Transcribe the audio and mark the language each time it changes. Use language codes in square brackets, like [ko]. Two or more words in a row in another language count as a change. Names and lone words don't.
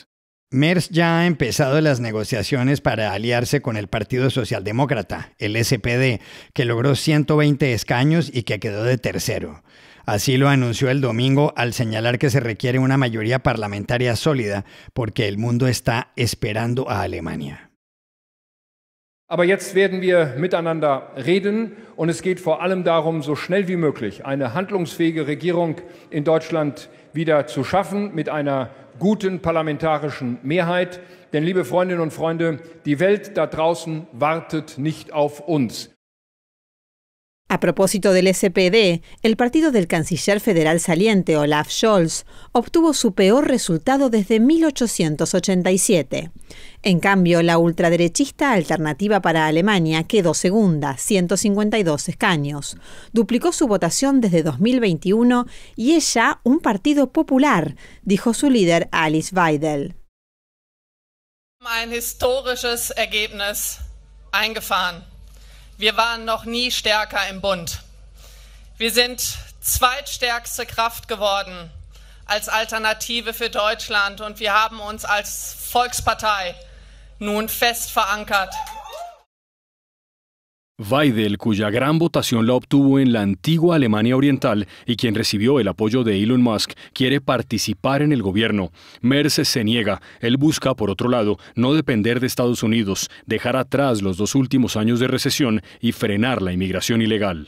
[es] Merz ya ha empezado las negociaciones para aliarse con el Partido Socialdemócrata, el SPD, que logró 120 escaños y que quedó de tercero. Así lo anunció el domingo al señalar que se requiere una mayoría parlamentaria sólida porque el mundo está esperando a Alemania. [de] Aber jetzt werden wir miteinander reden und es geht vor allem darum, so schnell wie möglich eine handlungsfähige Regierung in Deutschland wieder zu schaffen mit einer guten parlamentarischen Mehrheit. Denn, liebe Freundinnen und Freunde, die Welt da draußen wartet nicht auf uns. [es] A propósito del SPD, el partido del canciller federal saliente Olaf Scholz obtuvo su peor resultado desde 1887. En cambio, la ultraderechista Alternativa para Alemania quedó segunda, 152 escaños. Duplicó su votación desde 2021 y es ya un partido popular, dijo su líder Alice Weidel. [de] Ein historisches Ergebnis eingefahren. Wir waren noch nie stärker im Bund. Wir sind zweitstärkste Kraft geworden als Alternative für Deutschland und wir haben uns als Volkspartei nun fest verankert. [es] Weidel, cuya gran votación la obtuvo en la antigua Alemania Oriental y quien recibió el apoyo de Elon Musk, quiere participar en el gobierno. Merz se niega. Él busca, por otro lado, no depender de Estados Unidos, dejar atrás los 2 últimos años de recesión y frenar la inmigración ilegal.